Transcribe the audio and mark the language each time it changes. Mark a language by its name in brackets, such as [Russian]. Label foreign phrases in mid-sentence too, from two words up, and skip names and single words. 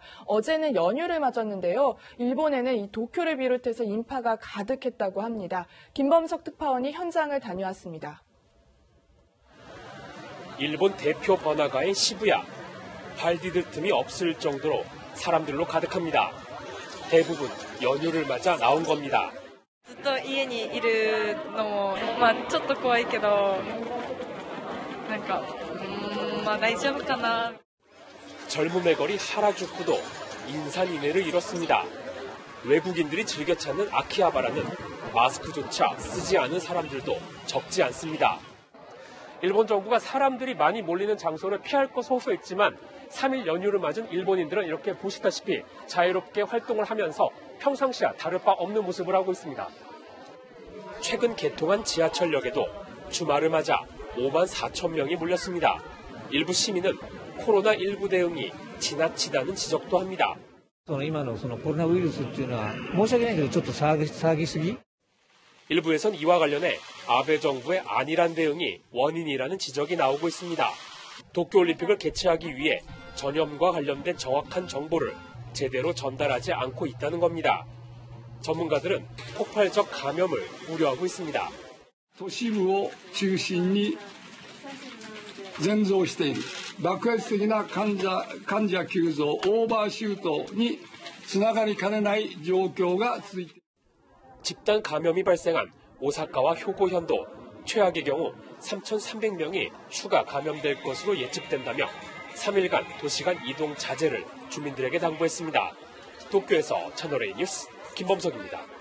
[Korean] 어제는 연휴를 맞았는데요. 일본에는 이 도쿄를 비롯해서 인파가 가득했다고 합니다. 김범석 특파원이 현장을 다녀왔습니다. 일본 대표 번화가인 시부야. 발 디딜 틈이 없을 정도로 사람들로 가득합니다. 대부분 연휴를 맞아 나온 겁니다. [Japanese] ずっと家にいるのも、ちょっと怖いけど、大丈夫かな。 [Korean] 젊음의 거리 하라주쿠도 인산인해를 이뤘습니다. 외국인들이 즐겨 찾는 아키하바라는 마스크조차 쓰지 않은 사람들도 적지 않습니다. 일본 정부가 사람들이 많이 몰리는 장소를 피할 것 호소했지만 3일 연휴를 맞은 일본인들은 이렇게 보시다시피 자유롭게 활동을 하면서 평상시와 다를 바 없는 모습을 하고 있습니다. 최근 개통한 지하철역에도 주말을 맞아 5만 4천 명이 몰렸습니다. 일부 시민은 코로나19 대응이 지나치다는 지적도 합니다. [Japanese] 今のコロナウイルスっていうのは申し訳ないけどちょっと騒ぎすぎ? [Korean] 일부에선 이와 관련해 아베 정부의 안일한 대응이 원인이라는 지적이 나오고 있습니다. 도쿄올림픽을 개최하기 위해 전염과 관련된 정확한 정보를 제대로 전달하지 않고 있다는 겁니다. 전문가들은 폭발적 감염을 우려하고 있습니다. [Japanese] 都市部を中心に全増している爆発的な患者急増オーバーシュートにつながりかねない状況が続いている. [Korean] 집단 감염이 발생한 오사카와 효고현도 최악의 경우 3,300명이 추가 감염될 것으로 예측된다며 3일간 도시간 이동 자제를 주민들에게 당부했습니다. 도쿄에서 채널A 뉴스 김범석입니다.